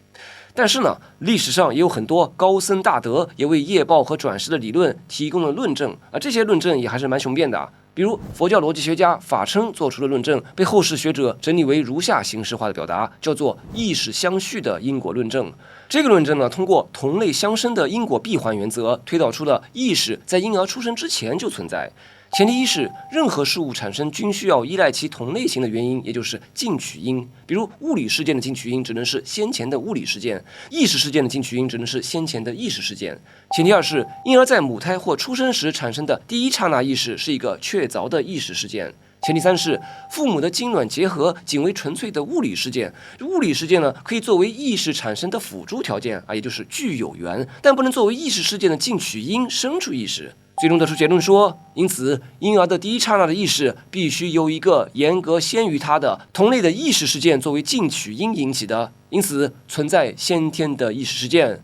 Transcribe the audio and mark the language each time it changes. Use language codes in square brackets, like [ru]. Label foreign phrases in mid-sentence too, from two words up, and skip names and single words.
[zh] 但是呢，歷史上也有很多高僧大德也為業報和轉世的理論提供了論證這些論證也還是蠻雄辯的比如佛教邏輯學家法稱做出的論證，被後世學者整理為如下形式化的表達，叫做意識相續的因果論證。這個論證呢，通過同類相生的因果閉環原則，推導出了意識在嬰兒出生之前就存在。前提一是，任何事物產生均需要依賴其同類型的原因，也就是近取因。比如物理事件的近取因只能是先前的物理事件，意识事件的近取因只能是先前的意識事件。前提二是，婴兒在母胎或出生時產生的第一剎那意識是一個確鑿的意識事件。前提三是，父母的精卵結合僅為純粹的物理事件，物理事件呢可以作為意識產生的輔助條件也就是具有緣，但不能作為意識事件的近取因生出意識。最終得出結論說，因此嬰兒的第一剎那的意識必須由一個嚴格先於他的同類的意識事件作為近取因引起的，因此存在先天的意識事件。